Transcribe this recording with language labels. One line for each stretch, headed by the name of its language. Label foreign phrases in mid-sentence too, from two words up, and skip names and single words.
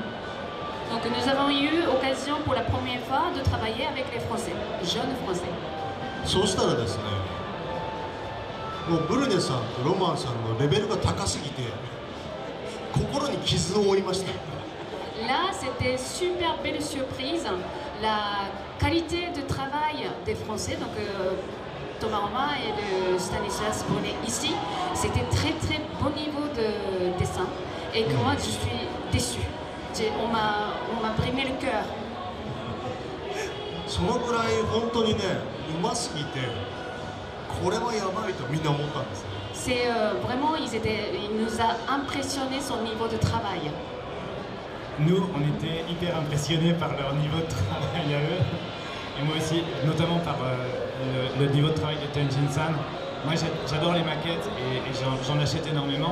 French: Donc nous avons eu occasion pour la première fois de travailler avec les Français, jeunes Français.
Japanese: そうしたらですね、もうブルネさんとロマンさんのレベルが高すぎて心に傷を負いました。
French: Là, c'était super belle surprise, la qualité de travail des Français, donc Thomas Romain et de Stanislas Brunet ici, c'était très très bon niveau de dessin et que moi je suis déçue. On m'a brimé le cœur.
Japanese: そのぐらい本当にね、うますぎてこれはやばいとみんな思ったんですね。
French: C'est vraiment, il nous a impressionné son niveau de travail. Nous, on était hyper impressionnés par leur niveau de travail à eux. Et moi aussi, notamment par le niveau de travail de Tenjin-san. Moi, j'adore les maquettes et j'en achète énormément.